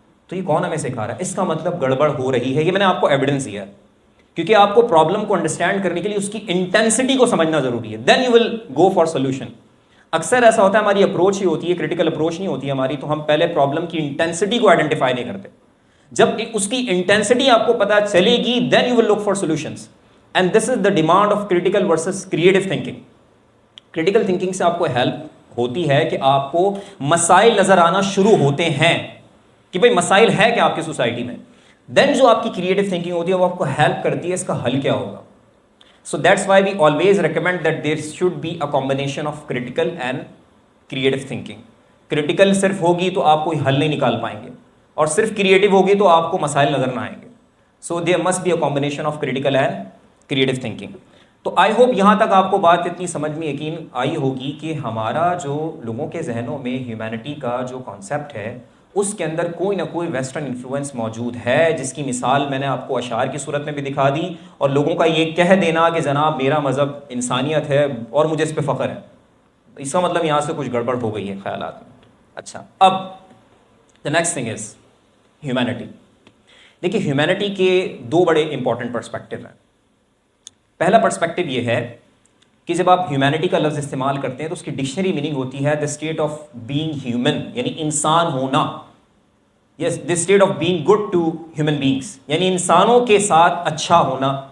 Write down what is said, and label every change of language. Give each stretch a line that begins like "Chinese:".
Urdu: تو یہ کون ہمیں سکھا رہا ہے؟ اس کا مطلب گڑبڑ ہو رہی ہے. یہ میں نے آپ کو ایویڈنس دیا ہے، کیونکہ آپ کو پرابلم کو انڈرسٹینڈ کرنے کے لیے اس کی انٹینسٹی کو سمجھنا ضروری ہے،
English: Then you will go for solution.
Urdu: اکثر ایسا ہوتا ہے ہماری اپروچ ہی ہوتی ہے، کریٹیکل اپروچ نہیں ہوتی ہماری، تو ہم پہلے پرابلم کی انٹینسٹی کو آئیڈینٹیفائی نہیں کرتے. جب اس کی انٹینسٹی آپ کو پتہ چلے گی
English: Then you will look for solutions. And this is the demand of critical versus creative thinking.
Urdu: Critical thinking سے آپ کو ہیلپ ہوتی ہے کہ آپ کو مسائل نظر آنا شروع ہوتے ہیں کہ بھئی مسائل ہے کہ آپ کی سوسائٹی میں. دین جو آپ کی کریٹو تھنکنگ ہوتی ہے وہ آپ کو ہیلپ کرتی ہے اس کا حل کیا ہوگا.
English: So that's why we always recommend that there should be a combination of critical and creative thinking.
Urdu: Critical صرف ہوگی تو آپ کوئی حل نہیں نکال پائیں گے، اور صرف کریٹو ہوگی تو آپ کو مسائل نظر نہ آئیں گے.
English: So there must be a combination of critical and creative thinking.
Urdu: تو آئی ہوپ یہاں تک آپ کو بات اتنی سمجھ میں یقین آئی ہوگی کہ ہمارا جو لوگوں کے ذہنوں میں ہیومینٹی کا جو کانسیپٹ ہے اس کے اندر کوئی نہ کوئی ویسٹرن انفلوئنس موجود ہے، جس کی مثال میں نے آپ کو اشعار کی صورت میں بھی دکھا دی. اور لوگوں کا یہ کہہ دینا کہ جناب میرا مذہب انسانیت ہے اور مجھے اس پہ فخر ہے، اس کا مطلب یہاں سے کچھ گڑبڑ ہو گئی ہے خیالات میں.
English: اچھا، اب the next thing is humanity.
Urdu: دیکھیے ہیومینٹی کے 2 بڑے امپورٹنٹ پرسپیکٹو ہیں. پہلا پرسپیکٹو یہ ہے کہ جب آپ ہیومینٹی کا لفظ استعمال کرتے ہیں تو اس کی ڈکشنری میننگ ہوتی ہے
English: the state of being human,
Urdu: یعنی انسان ہونا.
English: yes, the state of being good to human beings,
Urdu: یعنی انسانوں کے ساتھ اچھا ہونا.